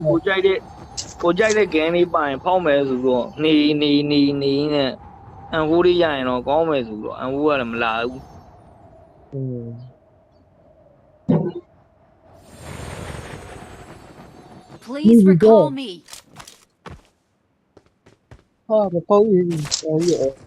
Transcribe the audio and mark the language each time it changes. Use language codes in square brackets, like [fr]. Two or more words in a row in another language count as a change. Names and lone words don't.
[my] ကိုကြိုက်တဲ့ဂန်းလေးပိုင်ဖောက်မယ်ဆိုတော့နေနဲ့အန်ဖိုးလေးရရင်တော့ကောင်းမယ်ဆိုတော့အန်ဖိုးကလည်းမလာဘူး [en] Please recall me. [my] ဟာမပေါ့ဘူးအဲ့ရ